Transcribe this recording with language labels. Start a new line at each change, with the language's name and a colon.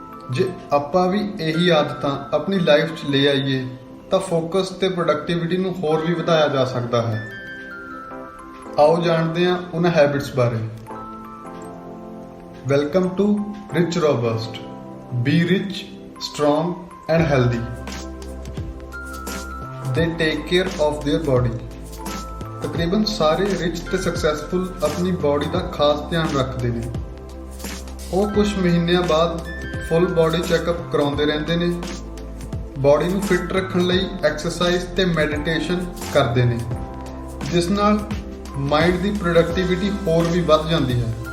Punjabi: ਜੇ ਆਪਾਂ ਵੀ ਇਹੀ ਆਦਤਾਂ ਆਪਣੀ ਲਾਈਫ 'ਚ ਲੈ ਆਈਏ ਤਾਂ ਫੋਕਸ ਤੇ ਪ੍ਰੋਡਕਟਿਵਿਟੀ ਨੂੰ ਹੋਰ ਵੀ ਵਧਾਇਆ ਜਾ ਸਕਦਾ ਹੈ। ਆਓ ਜਾਣਦੇ ਹਾਂ ਉਹਨਾਂ ਹੈਬਿਟਸ ਬਾਰੇ।
English: Welcome to rich robust, be rich, strong and healthy. They take care of their body।
Punjabi: ਤਕਰੀਬਨ ਸਾਰੇ ਰਿਚ ਤੇ ਸਕਸੈਸਫੁਲ ਆਪਣੀ ਬਾਡੀ ਦਾ ਖਾਸ ਧਿਆਨ ਰੱਖਦੇ ਨੇ। ਉਹ ਕੁਝ ਮਹੀਨਿਆਂ ਬਾਅਦ ਫੁੱਲ ਬਾਡੀ ਚੈੱਕਅਪ ਕਰਾਉਂਦੇ ਰਹਿੰਦੇ ਨੇ। ਬਾਡੀ ਨੂੰ ਫਿੱਟ ਰੱਖਣ ਲਈ ਐਕਸਰਸਾਈਜ਼ ਤੇ ਮੈਡੀਟੇਸ਼ਨ ਕਰਦੇ ਨੇ, ਜਿਸ ਨਾਲ ਮਾਈਂਡ ਦੀ ਪ੍ਰੋਡਕਟਿਵਿਟੀ ਹੋਰ ਵੀ ਵੱਧ ਜਾਂਦੀ ਹੈ।